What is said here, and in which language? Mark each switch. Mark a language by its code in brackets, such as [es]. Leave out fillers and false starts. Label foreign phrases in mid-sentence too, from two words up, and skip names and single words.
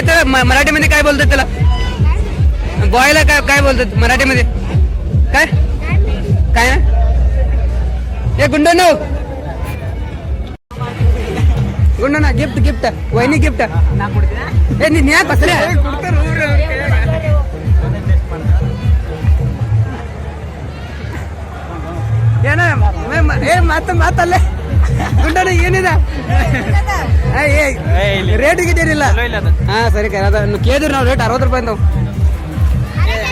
[mr] तर मराठीमध्ये काय बोलतात त्याला बॉयला काय बोलतात मराठीमध्ये काय काय ना हे गुंडनो [kn] ಗಿಫ್ಟ್ ವೈನಿ ಗಿಫ್ಟ್ ನೀನ್ ಯಾಕೆ ಬಸ್ರೆ ಏನ ಮಾತಲ್ಲೇ ಗುಂಡನ ಏನಿದೆ ರೇಟ್ ಗಿಟ್ಟೇನಿಲ್ಲ ಹಾ ಸರಿ ಕೇಳಿದ್ರು ನಾವು ರೇಟ್ 60 ರೂಪಾಯಿ ನಾವು